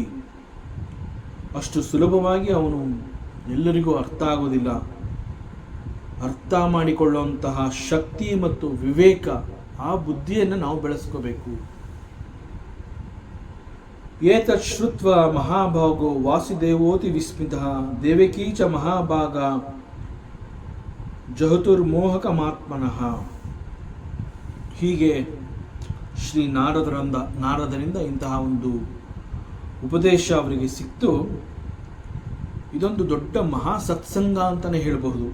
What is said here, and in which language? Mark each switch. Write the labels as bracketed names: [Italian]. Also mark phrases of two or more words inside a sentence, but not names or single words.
[Kannada] ಅಷ್ಟು ಸುಲಭವಾಗಿ ಅವನು ಎಲ್ಲರಿಗೂ ಅರ್ಥ ಆಗೋದಿಲ್ಲ. ಅರ್ಥ ಮಾಡಿಕೊಳ್ಳುವಂತಹ ಶಕ್ತಿ ಮತ್ತು ವಿವೇಕ, ಆ ಬುದ್ಧಿಯನ್ನು ನಾವು ಬೆಳೆಸ್ಕೋಬೇಕು. [Sanskrit] ಏತತ್ ಶ್ರುತ್ವ ಮಹಾಭಾಗೋ ವಾಸುದೇವೋತಿ ವಿಸ್ಮಿತಃ ದೇವಕೀ ಚ ಮಹಾಭಾಗ ಜಹತುರ್ಮೋಹಕಮಾತ್ಮನಃ. [Kannada] ಹೀಗೆ ಶ್ರೀ ನಾರದರಿಂದ ಇಂತಹ ಒಂದು ಉಪದೇಶ ಅವರಿಗೆ ಸಿಕ್ತು. ಇದೊಂದು ದೊಡ್ಡ ಮಹಾ ಸತ್ಸಂಗ ಅಂತಲೇ ಹೇಳಬಹುದು.